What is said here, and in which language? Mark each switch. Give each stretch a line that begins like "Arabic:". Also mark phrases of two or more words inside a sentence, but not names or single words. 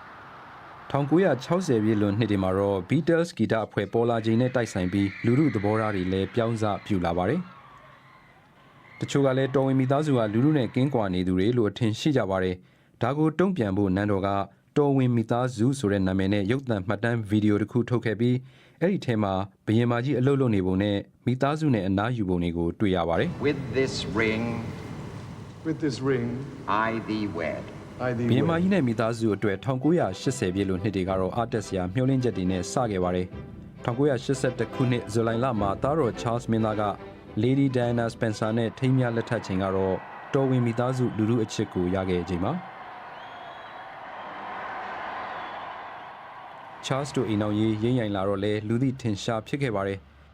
Burmese: 1960ပြည့်လွန်နှစ်တွေမှာတော့ Beatles ဂီတအဖွဲ့ပေါ်လာချိန်နဲ့တိုက်ဆိုင်ပြီးလူထုသဘောထားတွေလည်းပြောင်းစပြုလာပါတယ်။တချို့ကလည်းတော်ဝင်မိသားစုကလူလူနဲ့ကင်းကွာနေသူတွေလို့အထင်ရှိကြပါတယ်ဒါကိုတုံ့ပြန်ဖို့နန်းတော်ကတော်ဝင်မိသားစုဆိုတဲ့နာမည်နဲ့ရုပ်သံမှတ်တမ်းဗီဒီယိုတစ်ခုထုတ်ခဲ့ပြီးအဲ့ဒီထဲမှာဘုရင်မကြီးအလုပ်လုပ်နေပုံနဲ့မိသားစုနဲ့အနားယူပုံတွေကိုတွေ့ရပါတယ်
English: With this ring, I thee wed.
Burmese: ဘုရင်မကြီးနဲ့မိသားစုအတွက်1980ပြည့်လို့နှစ်တွေကတော့အားတက်စရာမျှော်လင့်ချက်တွေနဲ့စခဲ့ပါတယ်1982ခုနှစ်ဇူလိုင်လမှာသားတော် Charles မင်းသားက Lady Diana Spencer နဲ့ထိမ်းမြလက်ထပ်ချိန်ကတော့တော်ဝင်မိသားစုလူလူအချစ်ကိုရခဲ့ချိန်မှာCharles တို့အိမ်အောင်ရေးရင်းရိုင်လာတော့လဲလူသိထင်ရှားဖြစ်ခဲ့ပါတယ်